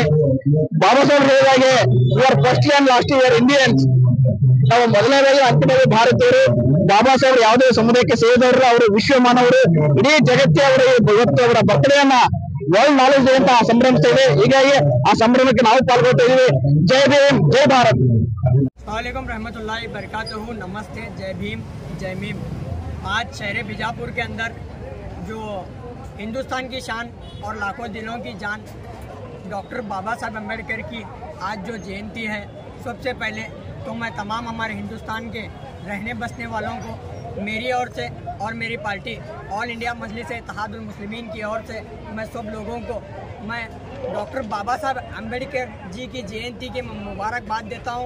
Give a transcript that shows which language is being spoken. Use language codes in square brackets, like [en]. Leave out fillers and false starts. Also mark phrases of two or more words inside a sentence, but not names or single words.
[kn] ಬಾಬಾ ಸಾಹೇಬ್ ಹೇಳಿದಾಗೆ [en] your firstly and last your Indians. [kn] ನಾವು ಮೊದಲನೇದಾಗಿ ಅಂತಿಮವಾಗಿ ಭಾರತೀಯರು. ಬಾಬಾ ಸಾಹೇಬ್ ಯಾವುದೇ ಸಮುದಾಯಕ್ಕೆ ಸೇರಿದವರು, ಅವರು ವಿಶ್ವ ಮಾನವರು. ಇಡೀ ಜಗತ್ತೇ ಅವರು ಇವತ್ತು ಅವರ ಬರ್ತ್ಡೇಯನ್ನ [en] World Knowledge Day [kn] ಅಂತ ಸಂಭ್ರಮಿಸ್ತಾ ಇದೆ. ಹೀಗಾಗಿ ಆ ಸಂಭ್ರಮಕ್ಕೆ ನಾವು ಪಾಲ್ಗೊಳ್ತಾ ಇದೀವಿ. ಜೈ ಭೀಮ್, ಜೈ ಭಾರತ್. [ar] السلام عليكم رحمة الله بركاته. [hi] नमस्ते, जय भीम, जय मीम। आज शहर बीजापुर के अंदर जो हिंदुस्तान की शान और लाखों दिलों की जान डॉक्टर बाबा साहब अम्बेडकर की आज जो जयंती है, सबसे पहले तो मैं तमाम हमारे हिंदुस्तान के रहने बसने वालों को मेरी ओर से और मेरी पार्टी ऑल इंडिया मजलिस इत्तेहादुल मुस्लिमीन की ओर से मैं सब लोगों को मैं डॉक्टर बाबा साहब अम्बेडकर जी की जयंती की मुबारकबाद देता हूँ।